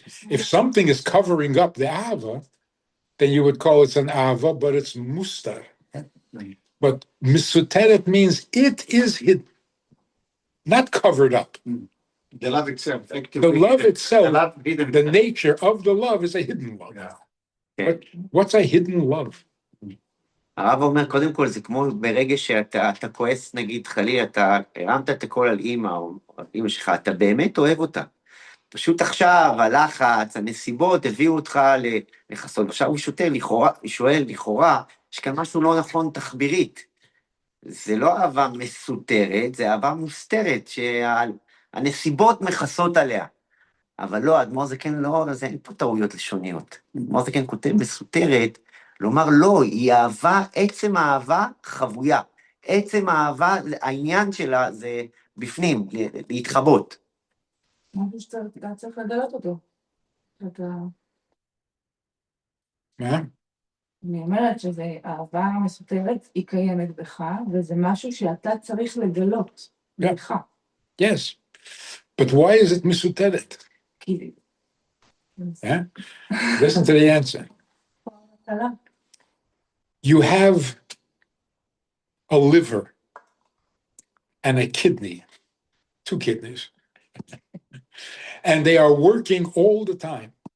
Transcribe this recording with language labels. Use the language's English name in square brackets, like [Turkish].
[English] If something is covering up the Ava, then you would call it an Ava, but it's Mustar. But Mesuteret means it is hidden, not covered up. The love itself. The love itself, The love hidden. the nature of the love is a hidden love. Yeah. But what's a hidden love? [Hebrew] הרב אומר, קודם כל, זה כמו ברגע שאתה כועס, נגיד, חלילה, אתה הרמת את הקול על אמא, או על אמא שלך, אתה באמת אוהב אותה. פשוט עכשיו, הלחץ, הנסיבות, הביאו אותך לחסות. עכשיו הוא שואל, לכאורה, יש כאן משהו לא נכון תחבירית. זה לא אהבה מסותרת, זה אהבה מוסתרת, שהנסיבות מכסות עליה. אבל לא, אדמו"ר זקן לא, אז אין פה טעויות לשוניות. אדמו"ר זקן כותב מסותרת, לומר לא, היא אהבה, עצם האהבה חבויה. עצם האהבה, העניין שלה זה בפנים, להתחבות. משהו שאתה צריך לגלות אותו. מה? אני אומרת שזה אהבה מסותרת, היא קיימת בך, וזה משהו שאתה צריך לגלות בך. [English] Yes. But why is it מסותרת? [Hebrew] כי... [English] Yeah? Listen to the answer. You have a liver and a kidney, 2 kidneys, and they are working all the time.